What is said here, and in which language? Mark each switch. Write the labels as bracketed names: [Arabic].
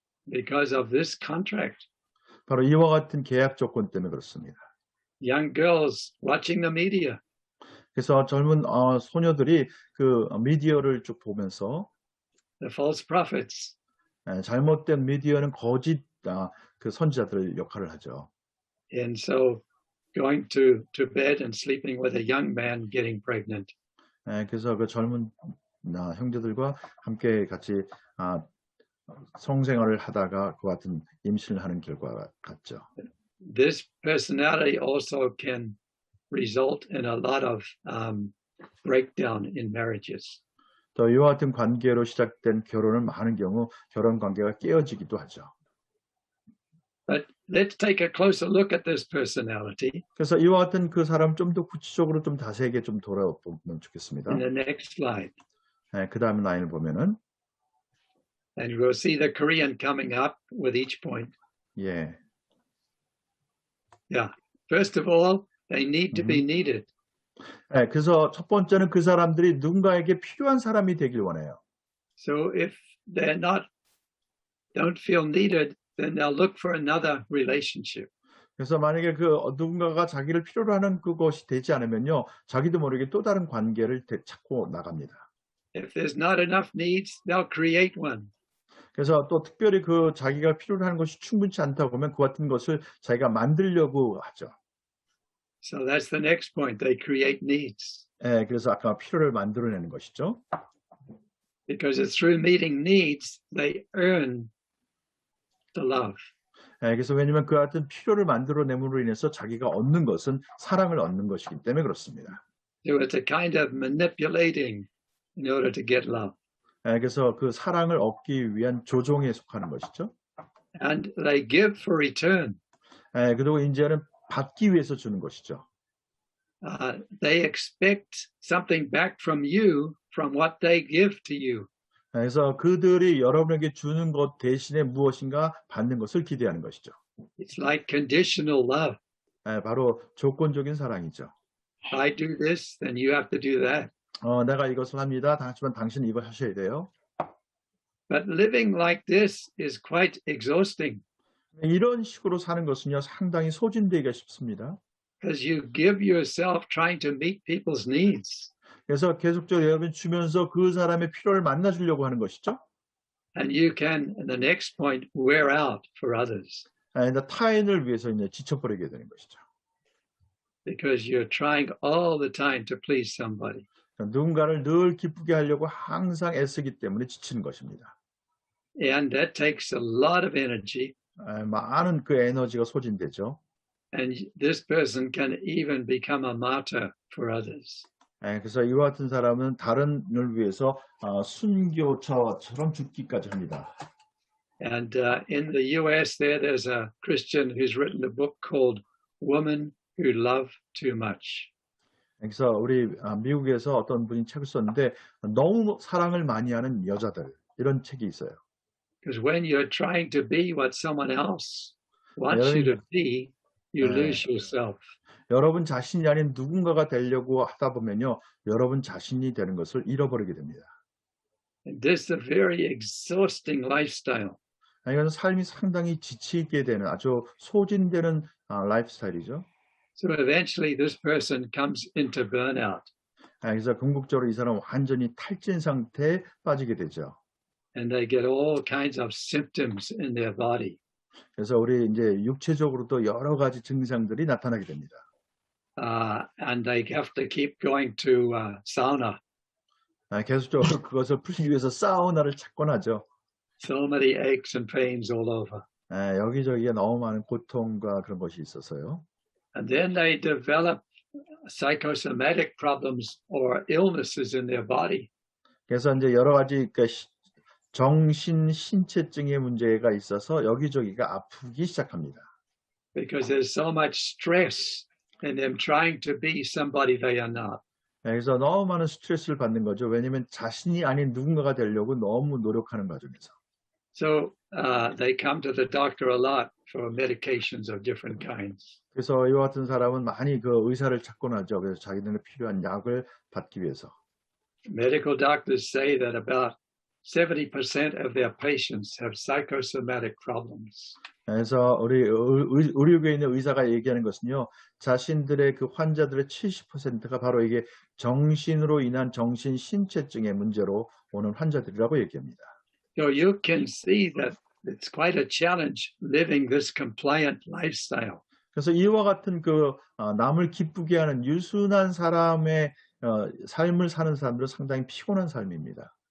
[English] Because of this contract. [Korean] 바로 이와 같은 계약 조건 때문에 그렇습니다. [English] Young girls watching the media. [Korean] 그래서 젊은 소녀들이 미디어를 쭉 보면서 [English] The false prophets. [Korean] 잘못된 미디어는 거짓 선지자들 역할을 하죠. [English] And so going to bed and sleeping with a young man getting pregnant. [Korean] 그래서 그 젊은 형제들과 함께 같이 성생활을 하다가 그 같은 임신을 하는 결과 같죠. [English] This personality also can result in a lot of breakdown in marriages. [Korean] 또 이와 같은 관계로 시작된 결혼은 많은 경우 결혼 관계가 깨어지기도 하죠. [English] But let's take a closer look at this personality. [Korean] 그래서 이와 같은 그 사람 좀 더 구체적으로 좀 자세하게 좀 돌아보면 좋겠습니다. [English] In the next slide. [Korean] 그 다음 라인을 보면은 [English] And we'll see the Korean coming up with each point. [Korean] 예. [English] Yeah. First of all, they need to be needed. [Korean] 그래서 첫 번째는 그 사람들이 누군가에게 필요한 사람이 되길 원해요. [English] So if they're don't feel needed, then they'll look for another relationship. [Korean] 그래서 만약에 누군가가 자기를 필요로 하는 그것이 되지 않으면요, 자기도 모르게 또 다른 관계를 찾고 나갑니다. [English] If there's not enough needs, they'll create one. [Korean] 그래서 또 특별히 자기가 필요로 하는 것이 충분치 않다 보면 그 같은 것을 자기가 만들려고 하죠. [English] So that's the next point. They create needs. [Korean] 그래서 아까 필요를 만들어내는 것이죠. [English] Because it's through meeting needs, they earn the love. [Korean] 그래서 왜냐하면 그 같은 필요를 만들어냄으로 인해서 자기가 얻는 것은 사랑을 얻는 것이기 때문에 그렇습니다. [English] So it's a kind of manipulating in order to get love. [Korean] 그래서 그 사랑을 얻기 위한 조종에 속하는 것이죠. [English] And they give for return. [Korean] 그리고 이제는 받기 위해서 주는 것이죠. [English] they expect something back from you from what they give to you. [Korean] 그래서 그들이 여러분에게 주는 것 대신에 무엇인가 받는 것을 기대하는 것이죠. [English] It's like conditional love. [Korean] 바로 조건적인 사랑이죠. [English] If I do this, then you have to do that. [Korean] 내가 이것을 합니다. 하지만 당신은 이걸 하셔야 돼요. [English] But living like this is quite exhausting [Korean] 이런 식으로 사는 것은요, 상당히 소진되기가 쉽습니다. [English] because you give yourself trying to meet people's needs. [Korean] 그래서 계속적으로 여러분이 주면서 그 사람의 필요를 만나주려고 하는 것이죠. [English] And you can, in the next point, wear out for others [Korean] 타인을 위해서 이제 지쳐버리게 되는 것이죠. [English] because you're trying all the time to please somebody. [Korean] 누군가를 늘 기쁘게 하려고 항상 애쓰기 때문에 지치는 것입니다. [English] And that takes a lot of energy. [Korean] 많은 그 에너지가 소진되죠. [English] And this person can even become a martyr for others. [Korean] 그래서 이와 같은 사람은 다른을 위해서 순교처럼 죽기까지 합니다. [English] And in the US, there's a Christian who's written a book called Women Who Love Too Much. [Korean] 그래서 우리 미국에서 어떤 분이 책을 썼는데 너무 사랑을 많이 하는 여자들 이런 책이 있어요. [English] Because when you're trying to be what someone else wants you to be, you lose yourself. [Korean] 여러분 자신이 아닌 누군가가 되려고 하다 보면요, 여러분 자신이 되는 것을 잃어버리게 됩니다. [English] And this is a very exhausting lifestyle. [Korean] 이건 삶이 상당히 지치게 되는 아주 소진되는 라이프스타일이죠. [English] So eventually this person comes into burnout. [Korean] 그래서 궁극적으로 이 사람은 완전히 탈진 상태에 빠지게 되죠. [English] And they get all kinds of symptoms in their body. [Korean] 그래서 우리 이제 육체적으로도 여러 가지 증상들이 나타나게 됩니다. [English] And they have to keep going to sauna. [Korean] 계속적으로 그것을 풀기 위해서 사우나를 찾곤 하죠. [English] So many aches and pains all over. [Korean] 여기저기에 너무 많은 고통과 그런 것이 있어서요. [English] And then they develop psychosomatic problems or illnesses in their body. [Korean] 그래서 이제 여러 가지 정신 신체증의 문제가 있어서 여기저기가 아프기 시작합니다. [English] Because there's so much stress in them trying to be somebody they are not. [Korean] 그래서 너무 많은 스트레스를 받는 거죠. 왜냐하면 자신이 아닌 누군가가 되려고 너무 노력하는 과정에서. [English] So they come to the doctor a lot for medications of different kinds. [Korean] 그래서 이와 같은 사람은 많이 그 의사를 찾곤 하죠. 그래서 자기들의 필요한 약을 받기 위해서. [English] Medical doctors say that about 70% of their patients have psychosomatic problems. [Korean] 그래서 우리 의료계에 있는 의사가 얘기하는 것은요, 자신들의 그 환자들의 70%가 바로 이게 정신으로 인한 정신 신체증의 문제로 오는 환자들이라고 얘기합니다. [English] So you can see that it's quite a challenge living this compliant lifestyle. [Korean] 그래서 이와 같은 그 남을 기쁘게 하는 유순한 사람의 삶을 사는 사람들은 상당히 피곤한 삶입니다.